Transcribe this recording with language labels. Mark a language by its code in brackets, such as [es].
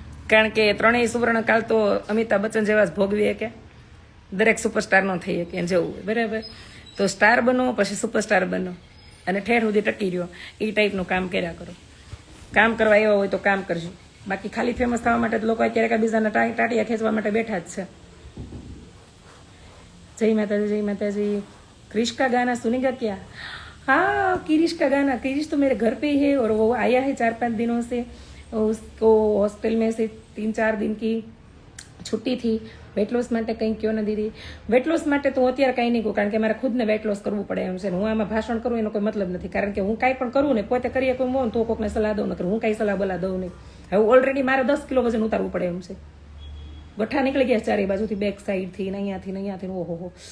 [gu] કારણ કે 3 સુવર્ણકાળ તો અમિતાભ બચ્ચન જેવા જ ભોગવીએ કે દરેક સુપરસ્ટાર ન થઈ શકે જેવું હોય બરાબર. તો સ્ટાર બનો પછી સુપરસ્ટાર બનો અને ઠેર સુધી ટકી રહ્યો, એ ટાઈપનું કામ કર્યા કરો. કામ કરવા એવા હોય તો કામ કરજો. બાકી ખાલી ફેમસ થવા માટે લોકો અત્યારે બીજાના ટાટિયા ખેંચવા માટે બેઠા જ છે. [hi] जय माताजी. क्रिश का गाना सुनेगा क्या? हाँ, क्रिश का गाना. क्रिश तो मेरे घर पे ही है और वो आया है 4-5 दिनों से. उसको हॉस्टल में से 3-4 दिन की छुट्टी थी. [gu] वेट लॉस માટે કંઈ કયો ન દીધી. વેટ લોસ માટે તો અત્યારે કંઈ નહીં કહું, કારણ કે મારે ખુદને વેટ લોસ કરવું પડે એમ છે. હું આમાં ભાષણ કરું એનો કોઈ મતલબ નથી, કારણ કે હું કાંઈ પણ કરું ને પોતે કરીએ કોઈ મોન તો કોઈકને સલાહ દઉં, નકર હું કાંઈ સલાહ બલા દઉં નહીં. હવે ઓલરેડી મારે 10 કિલો વજન ઉતારવું પડે એમ છે. ગઠ્ઠા નીકળી ગયા ચારે બાજુથી, બેક સાઈડથી ને અહીંયાથી ઓહો.